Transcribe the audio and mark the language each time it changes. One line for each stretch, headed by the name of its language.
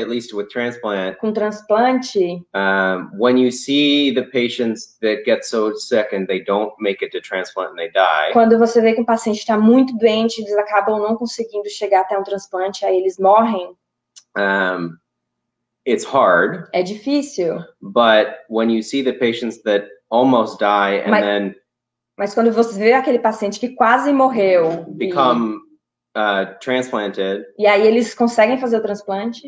English: at least with transplant,
Portuguese: com transplante,
English: when you see the patients that get so sick and they don't make it to transplant and they die.
Portuguese: Quando você vê que um paciente está muito doente, eles acabam não conseguindo chegar até um transplante, aí eles morrem.
English: It's hard.
Portuguese: É difícil.
English: But when you see the patients that almost die and
Portuguese: mas quando você vê aquele paciente que quase morreu,
English: become transplanted.
Portuguese: E aí eles conseguem fazer o transplante.